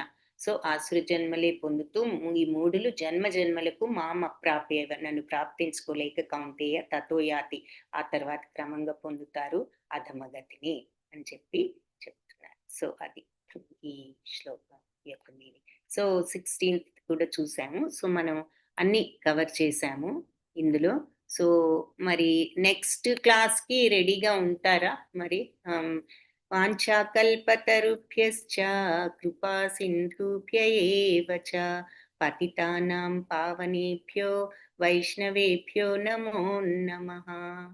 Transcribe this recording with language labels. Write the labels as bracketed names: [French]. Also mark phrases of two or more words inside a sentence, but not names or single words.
[Telugu] సో ఆసుర జన్మలే పొందుతూ ఈ మూడులు జన్మ జన్మలకు [Sanskrit] మామ ప్రాప్య [Telugu] నన్ను ప్రాప్తించుకోలేక [Sanskrit] కౌంటేయ తతోయాతి, [Telugu] ఆ తర్వాత క్రమంగా పొందుతారు అధమగతిని అని చెప్పి చెప్తున్నారు. సో అది ఈ శ్లోకం యొక్క మీనింగ్. సో 16th కూడా చూసాము. సో మనం అన్ని కవర్ చేసాము ఇందులో. సో మరి [English] next class [Telugu] రెడీగా ఉంటారా? [Sanskrit] మరి వాంఛాకల్పతరుభ్యశ్చ కృపా సింధుభ్య ఏవ చ పతితానాం పావనేభ్యో వైష్ణవేభ్యో నమో నమః.